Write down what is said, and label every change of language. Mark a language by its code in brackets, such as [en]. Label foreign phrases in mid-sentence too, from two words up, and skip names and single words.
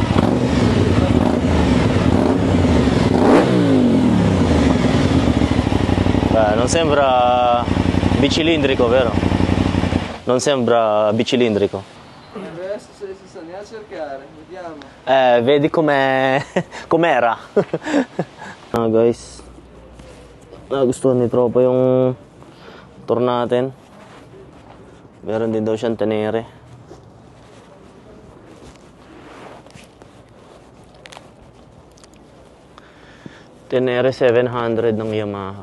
[it] Non sembra bicilindrico, vero? Non sembra bicilindrico. Adesso se si sta ne a cercare, vediamo. Vedi com'era. [tl] Guys, nagustuhan ni tropa yung tour natin. Meron din daw siyang Tenere. Tenere 700 ng Yamaha.